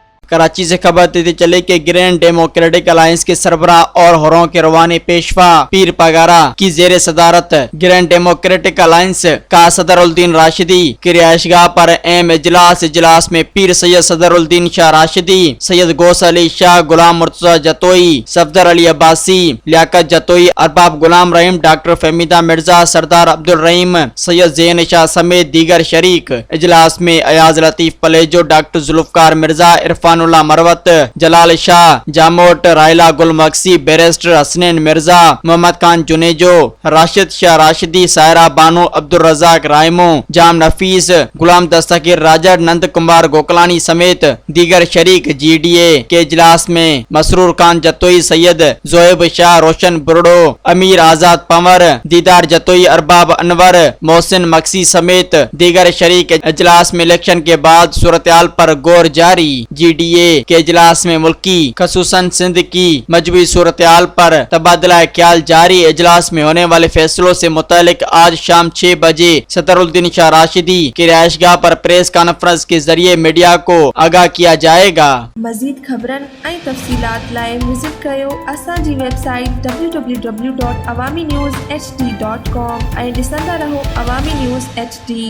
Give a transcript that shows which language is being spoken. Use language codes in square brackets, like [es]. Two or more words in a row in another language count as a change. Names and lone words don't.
[ur] کراچی سے خبر دیتے چلے کہ گرینڈ ڈیموکریٹک الائنس کے سربراہ اور حروں کے روانی پیشوا پیر پگارا کی زیر صدارت گرینڈ ڈیموکریٹک الائنس کا صدرالدین راشدی کی رہائش گاہ پر اہم اجلاس میں پیر سید صدرالدین شاہ راشدی، سید غوث علی شاہ، غلام مرتضیٰ جتوئی، صفدر علی عباسی، لیاقت جتوئی، ارباب غلام رحیم، ڈاکٹر فہمیدہ مرزا، سردار عبدالرحیم، سید زین شاہ سمیت دیگر شریک. اجلاس میں ایاز لطیف پلیجو، ڈاکٹر ذوالفقار مرزا، عرفان اللہ مروت, جلال شاہ جاموٹ، رائلہ گل مکسی، بیرسٹر حسنین مرزا، محمد خان جونیجو، راشد شاہ راشدی، سائرہ بانو، عبدالرزاق رائمو، جام نفیس، غلام دستگیر راجا، نند کمار گوکلانی سمیت دیگر شریک. GDA کے اجلاس میں مسرور خان جتوئی، سید جوئیب شاہ، روشن برڑو، امیر آزاد پنور، دیدار جتوئی، ارباب انور، محسن مکسی سمیت دیگر شریک. اجلاس میں الیکشن کے بعد صورتِ حال پر غور جاری. GDA کے اجلاس میں ملکی خصوصاً سندھ کی مجبوری صورتِ حال پر تبادلہ خیال جاری. اجلاس میں ہونے والے فیصلوں سے متعلق آج شام 6 بجے صدرالدین شاہ راشدی کی رہائش گاہ پر [en] press conference [ur] کے ذریعے میڈیا کو آگاہ کیا جائے گا. [sd] मजीद खबरन ऐं तफ़सीलात लाइ विज़िट कयो असांजी वेबसाइट www.awamiNewsHD.com ऐं ॾिसंदा रहो अवामी न्यूज़ HD।